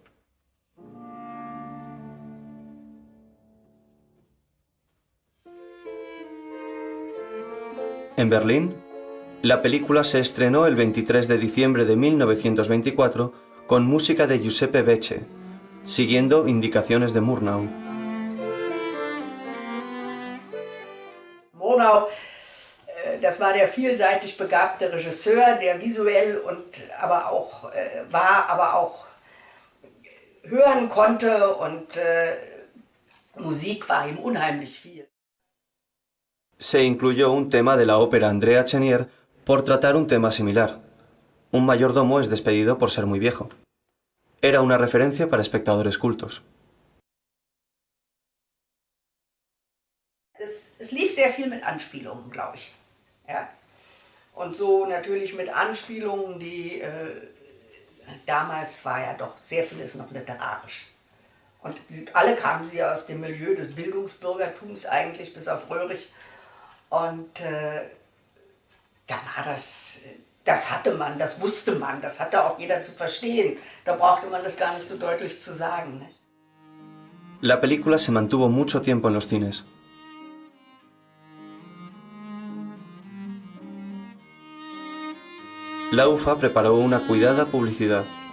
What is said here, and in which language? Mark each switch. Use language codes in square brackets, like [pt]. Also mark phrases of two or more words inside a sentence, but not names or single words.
[es] En Berlín, la película se estrenó el 23 de diciembre de 1924 con música de Giuseppe Becce, siguiendo indicaciones de Murnau. [de] Murnau, das war der vielseitig begabte Regisseur, der visuell und aber auch hören konnte und Musik war ihm unheimlich viel. [es] Se incluyó un tema de la ópera Andrea Chenier por tratar un tema similar. Un mayordomo es despedido por ser muy viejo. Era una referencia para espectadores cultos. [de] Es lief sehr viel mit Anspielungen, glaube ich. Ja? Und so natürlich mit Anspielungen, die damals war ja doch sehr vieles noch literarisch. Und alle kamen sie aus dem Milieu des Bildungsbürgertums eigentlich, bis auf Röhrig. Und da war das hatte man, das wusste man, das hatte auch jeder zu verstehen. Da brauchte man das gar nicht so deutlich zu sagen. Nicht? [es] La película se mantuvo mucho tiempo en los cines. La UFA preparó una cuidada publicidad.